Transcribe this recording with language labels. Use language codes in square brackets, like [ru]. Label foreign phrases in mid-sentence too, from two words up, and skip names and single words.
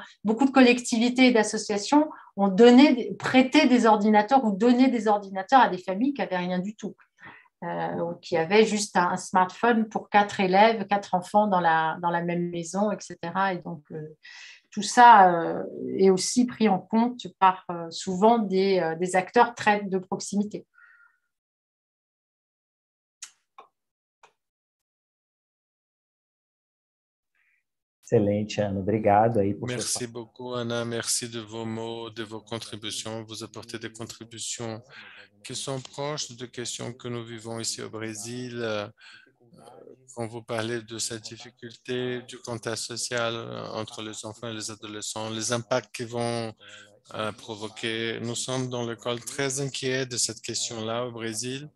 [fr] Beaucoup de collectivités et d'associations ont prêté des ordinateurs ou donné des ordinateurs à des familles qui n'avaient rien du tout, qui avaient juste un smartphone pour 4 élèves, 4 enfants dans la même maison, etc. Et donc, tout ça est aussi pris en compte par souvent des acteurs très de proximité. [pt] Excelente, Ana. Obrigado aí por [fr] Merci beaucoup, Anna. Merci de vos mots, de vos contributions. Vous apportez des contributions qui sont proches de questions que nous vivons ici au Brésil. Quand vous parlez de cette difficulté du contact social entre les enfants et les adolescents, les impacts qu'ils vont provoquer, nous sommes dans l'école très inquiets de cette question-là au Brésil.